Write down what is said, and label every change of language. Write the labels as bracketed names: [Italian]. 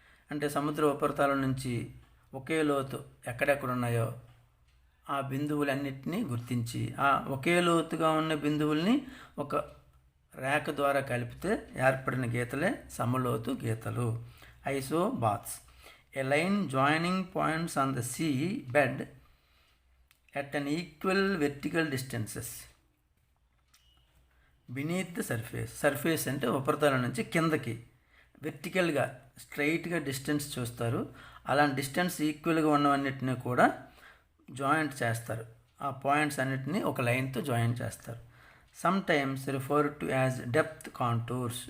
[Telugu] అంటే సముద్ర ఉపరితలం నుంచి ఒకే లోతు ఎక్కడెక్కడ ఉన్నాయో ఆ బిందువులన్నిటినీ గుర్తించి ఆ ఒకే లోతుగా ఉన్న బిందువుల్ని ఒక రేఖ ద్వారా కలిపితే ఏర్పడిన గీతలే సమలోతు గీతలు, ఐసోబాత్స్. [English] A line joining points on the sea bed at an equal vertical distances beneath the surface. [Telugu] Surface అంటే ఉపరితలం నుంచి కిందకి వెర్టికల్గా స్ట్రైట్గా డిస్టెన్స్ చూస్తారు. అలాంటి డిస్టెన్స్ ఈక్వల్గా ఉన్నవన్నిటిని కూడా జాయింట్ చేస్తారు. ఆ పాయింట్స్ అన్నిటిని ఒక లైన్తో జాయిన్ చేస్తారు. [English] Sometimes refer to as depth contours.